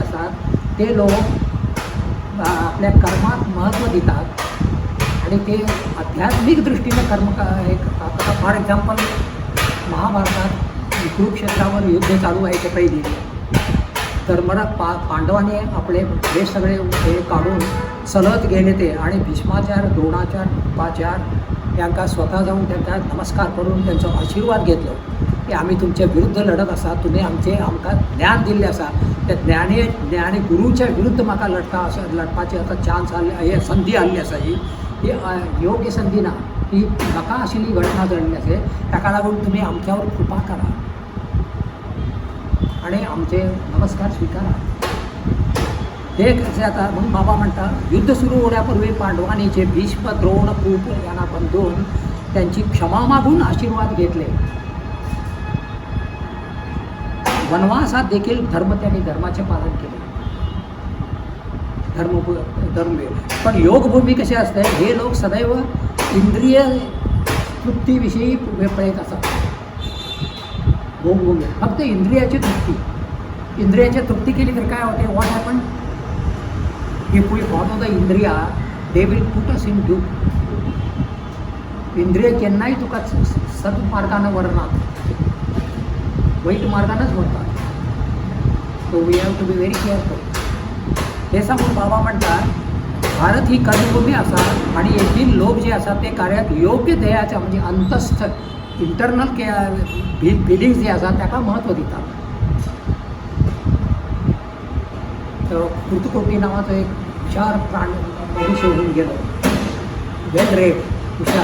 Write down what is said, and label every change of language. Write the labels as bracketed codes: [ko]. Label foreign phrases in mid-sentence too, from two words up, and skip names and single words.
[mr] असतात ते लोक आपल्या कर्मात महत्त्व देतात आणि ते आध्यात्मिक दृष्टीने कर्म हे करतात [en] for example [mr] महाभारतात कुरुक्षेत्रावर युद्ध चालू आहे ते पहिली तर मला पांडवाने आपले हे सगळे हे काढून चलत गेले ते आणि भीष्माचार्य द्रोणाचार्य कृपाचार्य त्यांना स्वतः जाऊन त्यांना नमस्कार करून त्यांचा आशीर्वाद घेतलो [kok] की आम्ही तुमच्या विरुद्ध लढत असा तुम्ही आमकां ज्ञान दिल्ले असा त्या ज्ञानी गुरूच्या विरुद्ध म्हाका लढपाची आता चान्स हे संधी आल्ली आसा ही योग्य संधी ना ही म्हाका आशिल्ली घटना घडली असे ताका लागून [mr] तुम्ही आमच्यावर कृपा करा आणि आमचे नमस्कार स्वीकारा हे कसे आता म्हणून बाबा म्हणता युद्ध सुरू होण्यापूर्वी पांडवांनी जे भीष्म द्रोण कृप यांना बंधून त्यांची क्षमा मागून आशीर्वाद घेतले. वनवासात देखील त्यांनी धर्माचे पालन केले. धर्म पण योगभूमी कसे असते, हे लोक सदैव इंद्रिय तृप्तीविषयी पळत असतात. योगभूमी फक्त इंद्रियाची तृप्ती केली तर काय होते, [en] What happen if we follow the indriya they will put us in dupe. [kok] इंद्रिय केन्नाही तुका सत्मार्गानं वरणार, वाईट मार्गानंच वरतात. [en] So we have to be very careful. [mr] हे सांगून बाबा म्हणतात भारत ही कर्मभूमी असा आणि येथील लोक जे असतात ते कार्यात योग्य ध्येयाच्या म्हणजे अंतस्थ [en] internal feelings [mr] जे असतात त्याला महत्त्व देतात. तर कृतकोटी नावाचं एक हुशार मनुष्य होऊन गेलो, [en] well read [mr] हुशार.